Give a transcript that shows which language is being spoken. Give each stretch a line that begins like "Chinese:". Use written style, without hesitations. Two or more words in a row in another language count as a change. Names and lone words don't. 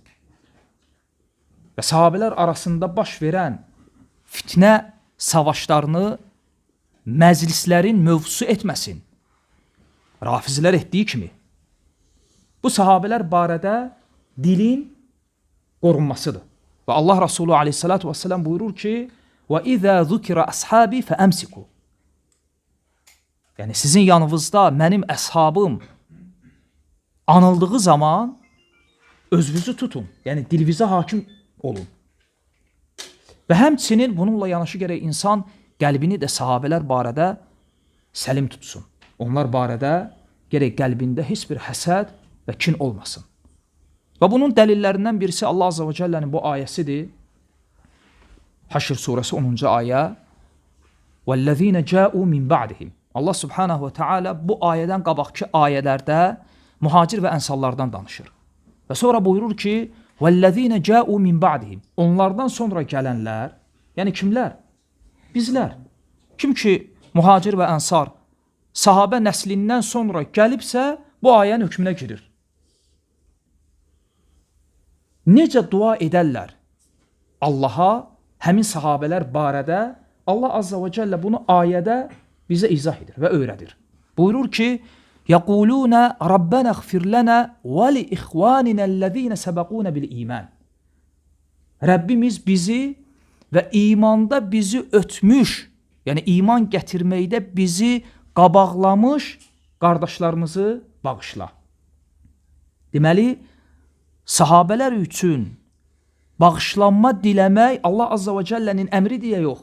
Azerbaijani: Və sahabələr arasında baş verən fitnə savaşlarını məclislərin mövzusu etməsin. Rafizlər etdiyi kimi. Bu sahabələr barədə dilin qorunmasıdır. Və Allah Rasulü
Arabic: عليه الصلاة والسلام
Azerbaijani: buyurur ki,
Arabic: وَإِذَا ذُكِرَ أَصْحَابِ فَأَمْسِكُوا.
Azerbaijani: Yəni sizin yanınızda mənim əshabım anıldığı zaman özünüzü tutun. Yəni dilinizə hakim olun. Və həmçinin bununla yanaşı gərək insan qəlbini də sahabələr barədə səlim tutsun. Onlar barədə gərək qəlbində heç bir həsəd və kin olmasın. Və bunun dəlillərindən birisi Allah Azza və Cəllənin bu ayəsidir. Haşr surəsi 10-cu ayə.
Arabic: وَالَّذِينَ جَاءُوا مِنْ بَعْدِهِمْ.
Azerbaijani: Allah
Arabic: سبحانه وتعالى
Azerbaijani: bu ayədən qabaqki ayələrdə muhacir və ənsarlardan danışır. Və sonra buyurur ki,
Arabic: وَالَّذِينَ جَاءُوا مِنْ بَعْدِهِمْ.
Azerbaijani: Onlardan sonra gələnlər, yəni kimlər? Bizlər. Kim ki muhacir və ənsar sahabə nəslindən sonra gəlibsə, bu ayənin hökmünə girir. Necə dua edərlər Allaha həmin sahabələr barədə Allah Azza və Cəllə bunu ayədə bizə izah edir və öyrədir. Buyurur ki,
Arabic: يَقُولُونَ رَبَّنَا اغْفِرْ لَنَا وَلِإِخْوَانِنَا الَّذ۪ينَ سَبَقُونَ بِالْإِيمَانِ.
Azerbaijani: Rəbbimiz bizi və imanda bizi ötmüş, yəni iman gətirməkdə bizi qabaqlamış qardaşlarımızı bağışla. Deməli, sahabələr üçün bağışlanma diləmək Allah Azza və Cəllənin əmri deyə yox.